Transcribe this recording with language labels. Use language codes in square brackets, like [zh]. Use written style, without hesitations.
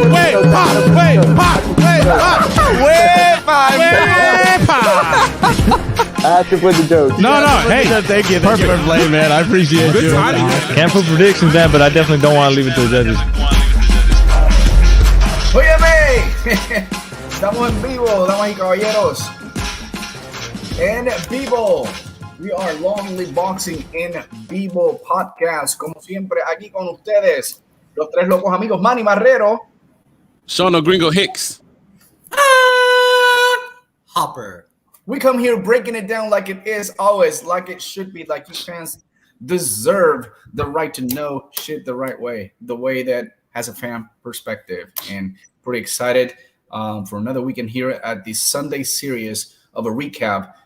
[en] Way I have to put the joke. No, hey. Thank you. Perfect. For playing, man. I appreciate you. Can't put predictions, man, but I definitely don't want to leave it to the judges. [es] ¡Óyeme! Estamos en vivo, damas y caballeros. En vivo. [en] We are LongLiveBoxing [es] en vivo [en] podcast. [es] Como siempre, aquí con ustedes, los tres locos amigos, Manny Marrero. [en] Sean Gringo Hicks. Hopper. We come here breaking it down like it is always, like it should be, like you fans deserve the right to know shit the right way, the way that has a fan perspective. And pretty excited for another weekend here at the Sunday series of a recap.